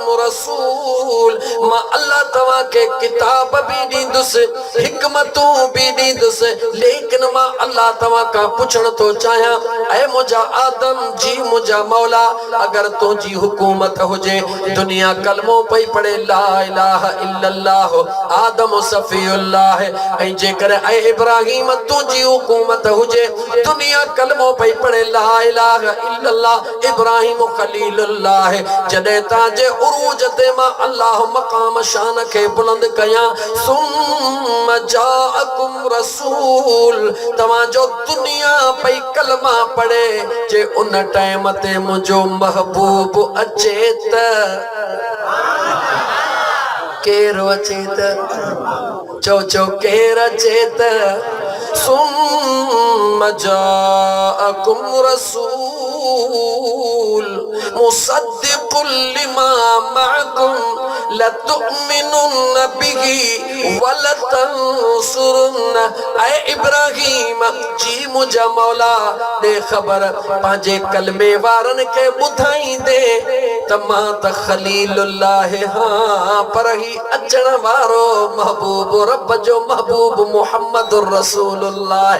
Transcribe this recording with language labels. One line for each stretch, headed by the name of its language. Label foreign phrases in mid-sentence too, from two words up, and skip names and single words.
Sindhi: रसूल मां अल्लाह तव्हां के किताब भी ॾींदुसि हिकमतूं भी ॾींदुसि लेकिन मां अल्लाह तव्हां खां पुछण थो चाहियां ऐ मुंहिंजा आदम जी मुंहिंजा मौला अगर तुंहिंजी हुकूमत हुजे दुनिया कलमो पई पढ़े
Arabic: لا إله إلا الله آدم صفي الله
Sindhi: ऐं जेकर ऐ इब्राहिम तुंहिंजी हुकूमत हुजे दुनिया कलमो पई पढ़े
Arabic: لا إله إلا الله إبراهيم خليل الله
Sindhi: जॾहिं तांजे उरूज ते मां अल्लाह मकाम शान खे बुलंद कयां
Arabic: ثم جاءكم رسول
Sindhi: तव्हांजो दुनिया पई कलमा पढ़े जे उन टाइम ते मुंहिंजो महबूब अचे त केर अचे त चो केर अचे त
Arabic: ثم جاءكم رسول مصدق لما معكم لتؤمنن به و لتنصرن
Sindhi: ऐ इब्राहिम जी मुंहिंजा मौला दे ख़बर पंहिंजे कलमे वारनि खे ॿुधाईंदे त मां त खलीलुल्लाह हां पर ही अचण वारो महबूब रब जो महबूब
Arabic: محمد رسول الله